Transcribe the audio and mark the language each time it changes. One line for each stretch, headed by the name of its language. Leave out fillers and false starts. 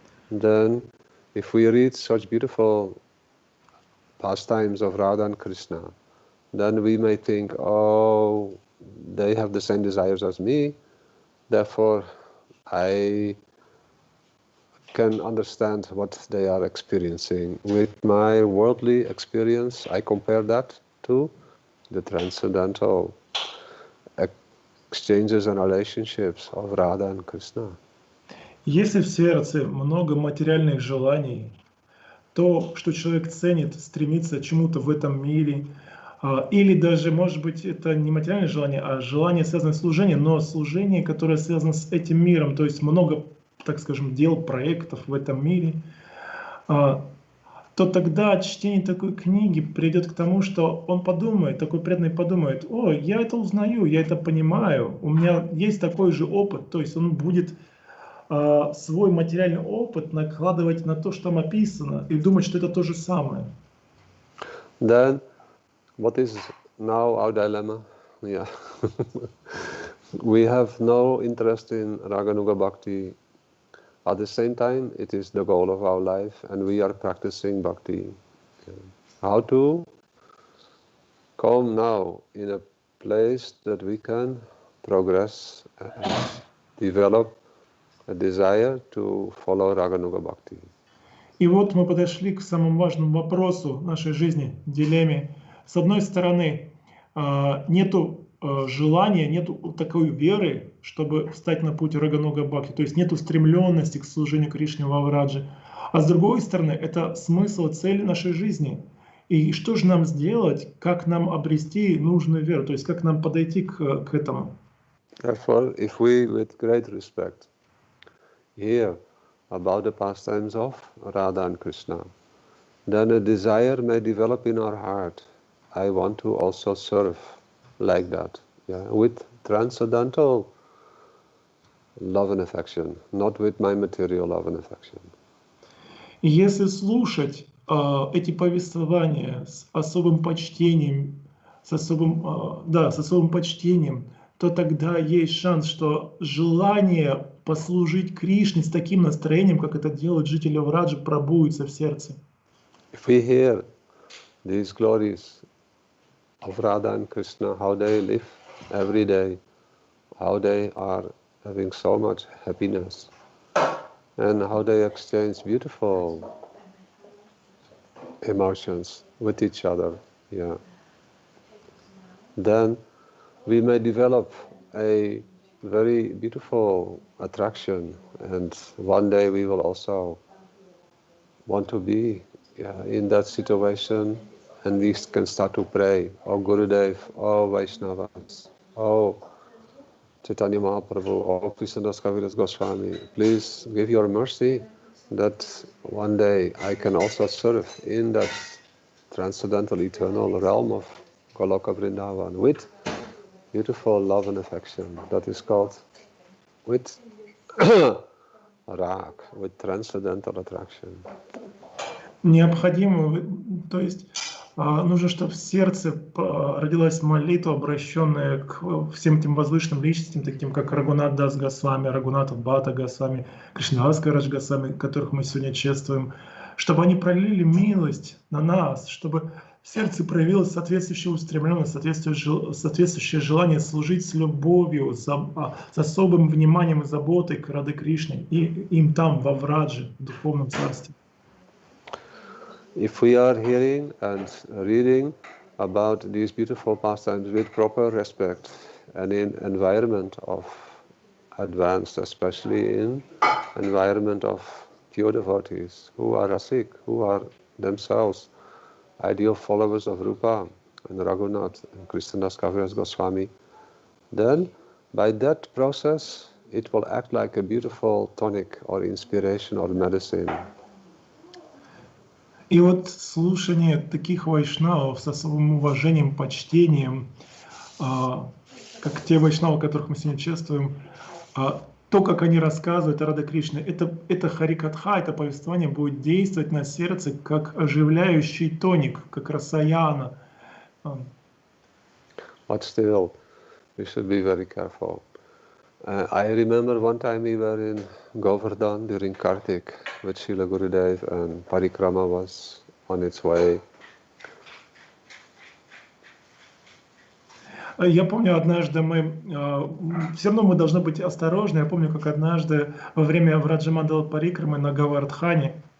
English: Then, if we read such beautiful pastimes of Radha and Krishna, then we may think, oh, they have the same desires as me, therefore I can understand what they are experiencing. With my worldly experience, I compare that to the transcendental exchanges and relationships of Radha and Krishna.
Russian: Если в сердце много материальных желаний, то, что человек ценит, стремится к чему-то в этом мире, или даже, может быть, это не материальное желание, а желание, связанное с служением, но служение, которое связано с этим миром, то есть много, так скажем, дел, проектов в этом мире, то тогда чтение такой книги придет к тому, что он подумает, такой преданный подумает, о, я это узнаю, я это понимаю, у меня есть такой же опыт, то есть он будет свой материальный опыт накладывать на то, что там описано, и думать, что это то же самое.
English: Then, what is now our dilemma? Yeah. We have no interest in Raganuga Bhakti. At the same time, it is the goal of our life, and we are practicing Bhakti. How to come now in a place that we can progress and develop a desire to follow Raganuga Bhakti.
Russian: И вот мы подошли к самому важному вопросу нашей жизни, дилемме. С одной стороны, нету желания, нету такой веры, чтобы встать на путь Рагануга Бхакти, то есть нету стремленности к служению Кришне во Врадже. А с другой стороны, это смысл, цель нашей жизни. И что же нам сделать, как нам обрести нужную веру, то есть как нам подойти к этому?
English: Therefore, if we, with great respect, hear about the pastimes of Radha and Krishna, then a desire may develop in our heart. I want to also serve like that, with transcendental love and affection, not with my material love and affection.
Russian: И если слушать эти повествования с особым почтением, с особым почтением, то тогда есть шанс, что желание послужить Кришне с таким настроением, как это делают жители Враджи, пробудится в сердце.
English: If we hear these glories of Radha and Krishna, how they live every day, how they are having so much happiness, and how they exchange beautiful emotions with each other, then we may develop a very beautiful attraction, and one day we will also want to be in that situation, and we can start to pray, "Oh Gurudev, oh Vaishnavas, oh Chaitanya Mahaprabhu, oh krsna-dasa Goswami, please give your mercy that one day I can also serve in that transcendental eternal realm of Goloka Vrindavan with beautiful love and affection." That is called with rag, with transcendental attraction.
Russian: Необходимо, то есть нужно, чтобы в сердце родилась молитва, обращенная к всем этим возвышенным личностям, таким как Рагунат-дас Госвами, Рагунат Бхата Госвами, Кришна-дас Госвами, которых мы сегодня чествуем, чтобы они пролили милость на нас, чтобы в сердце проявилась соответствующая устремленность, соответствующее желание служить с любовью, с особым вниманием и заботой к Раде Кришне и им там, во Врадже, в духовном царстве.
English: If we are hearing and reading about these beautiful pastimes with proper respect and in environment of advanced, especially in environment of pure devotees who are rasik, who are themselves ideal followers of Rupa and Raghunath and krsna-dasa Goswami, then by that process it will act like a beautiful tonic or inspiration or medicine.
Russian: И вот слушание таких вайшнавов с особым уважением, почтением, как те вайшнавы, которых мы сегодня чествуем, то, как они рассказывают о Раде Кришне, это харикатха, это повествование будет действовать на сердце как оживляющий тоник, как расаяна.
English: But still, we should be very careful. I remember one time we were in Govardhan during Kartik with Srila Gurudev, and Parikrama was on its way.
Russian: Я помню, однажды все равно мы должны быть осторожны. Я помню, как однажды во время Враджамандала Парикрамы на Гавардхане.